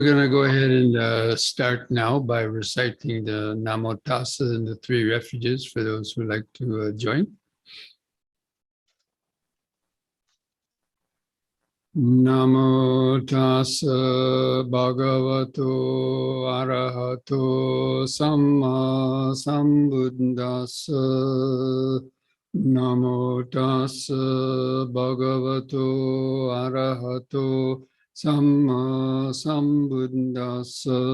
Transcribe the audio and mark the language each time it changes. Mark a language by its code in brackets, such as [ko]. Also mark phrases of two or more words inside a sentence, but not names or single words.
[en] We're going to go ahead and start now by reciting the Namo Tassa and the three refuges for those who like to join. [pi] Namo Tassa Bhagavato Arahato Samma Sambuddhassa. Namo Tassa Bhagavato Arahato Samma Sambuddhassa.